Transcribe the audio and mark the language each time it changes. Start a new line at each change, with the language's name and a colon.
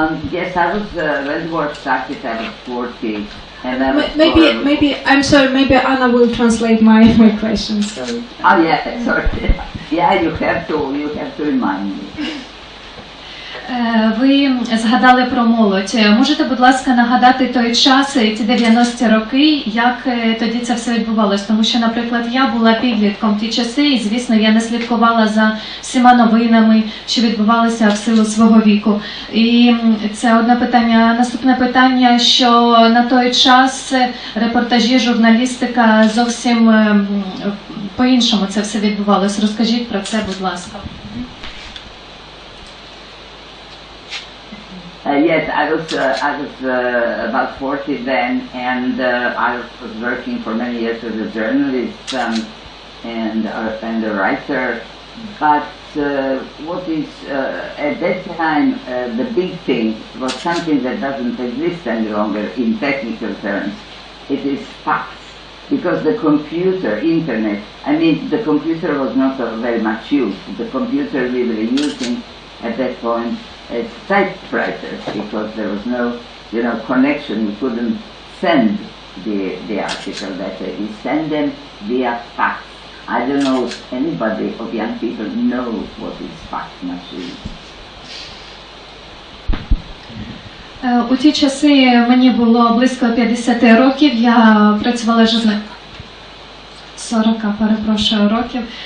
English: Yes, I was when the war started I was 40. And Maybe I'm sorry. Maybe Anna will translate my questions. Sorry. Oh yeah, sorry. Yeah, you have to remind me.
Ukrainian: Ви згадали про молодь. Можете, будь ласка, нагадати той час, ті 90-ті роки, як тоді це все відбувалось? Тому що, наприклад, я була підлітком в ті часи, і, звісно, я не слідкувала за всіма новинами, що відбувалися в силу свого віку. І це одне питання. Наступне питання, що на той час репортажі, журналістика зовсім по-іншому це все відбувалось. Розкажіть про це, будь ласка.
English: Yes, I was about 40 then, and I was working for many years as a journalist and a writer. But what is at that time the big thing was something that doesn't exist any longer in technical terms. It is fax, because the computer, internet. I mean, the computer was not very much used. The computer we were using at that point as typewriters, because there was no, connection. You couldn't send the article that way. We send them via fax. I don't know if anybody of young people knows what is fax machine.
Ukrainian: У ті часи мені було близько 50 років. Я працювала 40, перепрошую, років.